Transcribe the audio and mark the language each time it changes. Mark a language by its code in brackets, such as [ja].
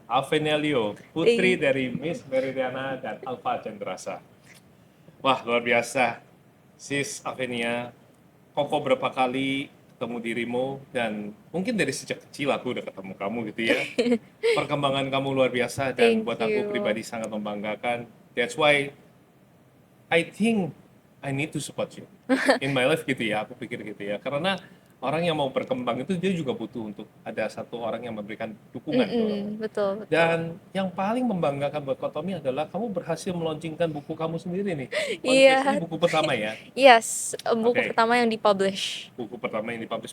[id] Avenia Liu, putri dari Miss Mary Riana dan Alfa Cendrasa. Wah, luar biasa. Sis Avenia, Koko berapa kali ketemu dirimu, dan mungkin dari sejak kecil aku udah ketemu kamu gitu ya. Perkembangan kamu luar biasa dan buat aku pribadi sangat membanggakan. [en] That's why I think I need to support you in my life [id] gitu ya, aku pikir gitu ya. Karena orang yang mau berkembang itu dia juga butuh untuk ada satu orang yang memberikan dukungan. Betul. Dan yang paling membanggakan buat Kotomi adalah kamu berhasil meluncurkan buku kamu sendiri nih. Iya. Ini buku pertama ya? Yes, buku Oke. pertama yang dipublish. Buku pertama yang dipublish.